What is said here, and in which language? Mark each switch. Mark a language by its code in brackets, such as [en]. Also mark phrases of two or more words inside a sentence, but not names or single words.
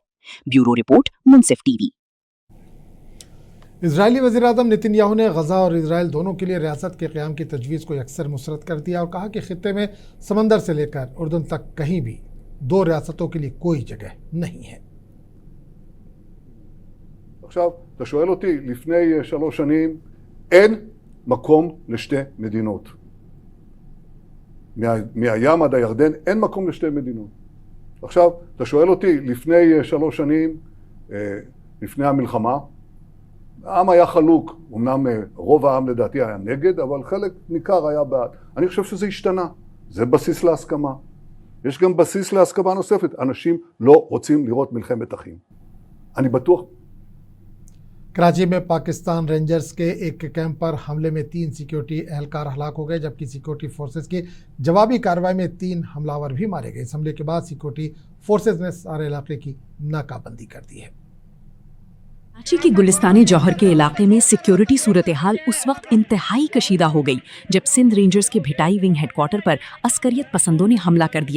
[en] Bureau report, Munsif TV. [ur] اسرائیلی وزیرِ اعظم نیتن یاہو نے غزہ اور اسرائیل دونوں کے لیے ریاست کے قیام کی تجویز کو یکسر مسترد کر دیا اور کہا کہ خطے میں سمندر سے لے کر اردن تک کہیں بھی دو ریاستوں کے لیے کوئی جگہ نہیں ہے. [he] עכשיו, אתה שואל אותי, לפני 3 שנים אין מקום לשתי מדינות. מהים עד הירדן אין מקום לשתי מדינות. עכשיו, אתה שואל אותי, לפני 3 שנים, לפני המלחמה, העם היה חלוק. אמנם רוב העם לדעתי היה נגד, אבל חלק ניכר היה בעד. אני חושב שזה השתנה. זה בסיס להסכמה. יש גם בסיס להסכמה נוספת. אנשים לא רוצים לראות מלחמת אחים. אני בטוח. [ur] کراچی میں پاکستان رینجرز کے ایک کیمپ پر حملے میں 3 سیکیورٹی اہلکار ہلاک ہو گئے، جبکہ [en] security forces [ur] کی جوابی کارروائی میں 3 حملہ آور بھی مارے گئے. اس حملے کے بعد [en] security forces [ur] نے سارے علاقے کی ناکہ بندی کر دی ہے. کراچی کے گلستانِ جوہر کے علاقے میں سیکیورٹی صورتحال اس وقت انتہائی کشیدہ ہو گئی جب سندھ رینجرز کے بھٹائی [en] wing headquarter [ur] پر عسکریت پسندوں نے حملہ کر دیا.